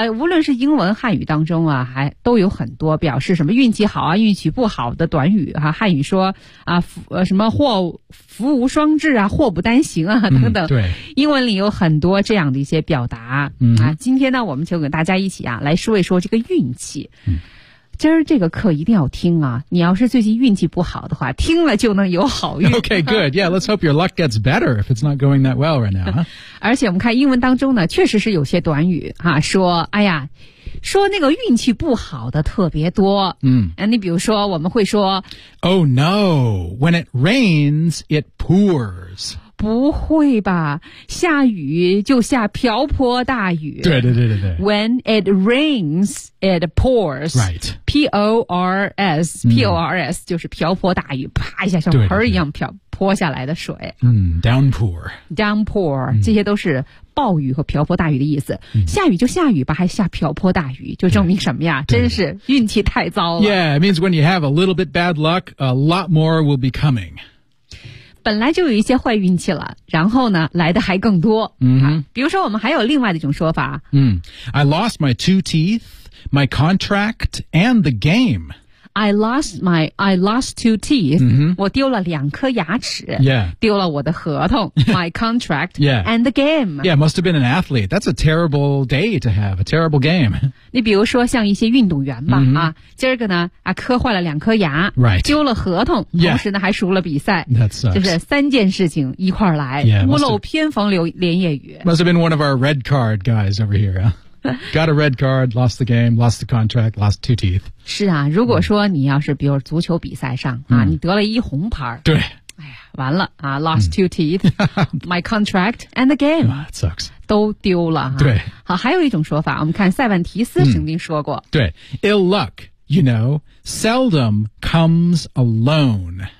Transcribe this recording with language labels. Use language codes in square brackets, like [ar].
[zh] 无论是英文汉语当中啊，还都有很多表示什么运气好啊、运气不好的短语哈、啊。汉语说啊，什么福无双至啊，祸不单行啊，等等。对，英文里有很多这样的一些表达。嗯啊，今天呢，我们就跟大家一起啊，来说一说这个运气。嗯，今儿这个课一定要听啊！你要是最近运气不好的话，听了就能有好运。 [en] Okay, good. Yeah, let's hope your luck gets better if it's not going that well right now.、Huh? [zh] 而且我们看英文当中呢，确实是有些短语哈、啊，说哎呀，说那个运气不好的特别多。嗯，你比如说我们会说 [en] ，Oh no, when it rains, it pours. [zh] 不会吧，下雨就下瓢泼大雨。对对对对对。 [en] When it rains, it pours. Right. [zh] P-O-R-S, P-O-R-S、嗯、就是瓢泼大雨，啪一下像盆一样飘对对对泼下来的水。 [en] 嗯 ,downpour. [zh] Downpour, 这些都是暴雨和瓢泼大雨的意思、嗯。下雨就下雨吧，还下瓢泼大雨，就证明什么呀，真是运气太糟了。 [en] Yeah, it means when you have a little bit bad luck, a lot more will be coming. [zh] 本来就有一些坏运气了，然后呢，来的还更多。嗯、啊，比如说我们还有另外的一种说法。 [en] 嗯 ，I lost my two teeth, my contract, and the game. I lost two teeth.、 Mm-hmm. [zh] 我丢了两颗牙齿。 [en] Yeah. [zh] 丢了我的合同。 [en] My contract. Yeah. And the game. Yeah, must have been an athlete. That's a terrible day to have. A terrible game. [zh] 你比如说像一些运动员吧、mm-hmm. 啊，今儿个呢啊磕坏了两颗牙， [en] right. [zh] 丢了合同， [en] yeah. [zh] 同时呢还输了比赛， [en] that sucks. [zh] 就是三件事情一块来， [en] yeah, [zh] 屋漏偏逢连夜雨。 [en] Must have been one of our red card guys over here. Yeah. Got a red card, lost the game, lost the contract, lost two teeth. [zh] 是啊，如果说你要是比如足球比赛上、嗯、啊，你得了一红牌，对，完了啊， [en] lost two teeth,、嗯、my contract and the game. That sucks. [zh] 都丢了、啊。对，好，还有一种说法，我们看塞万提斯曾经说过， [en] 对 ，ill luck, you know, seldom comes alone.